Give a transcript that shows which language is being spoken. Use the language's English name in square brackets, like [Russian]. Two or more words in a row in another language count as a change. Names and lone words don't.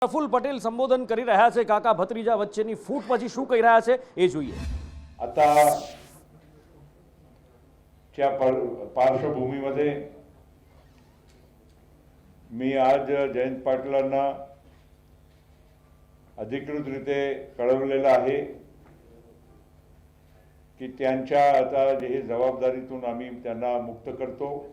[Gujarati] પ્રફુલ્લ પટેલ સંબોધન કરી રહ્યા છે કાકા ભત્રીજા વચ્ચેની ફૂટ પછી શું કહી રહ્યા છે એ જોઈએ. [Marathi] आता च्या पार्श्वभूमीमध्ये मी आज जयंत पाटलांना अधिकृत रीते कळवलेलं आहे की त्यांच्या आता जे जबाबदारीतून आम्ही त्यांना मुक्त करतो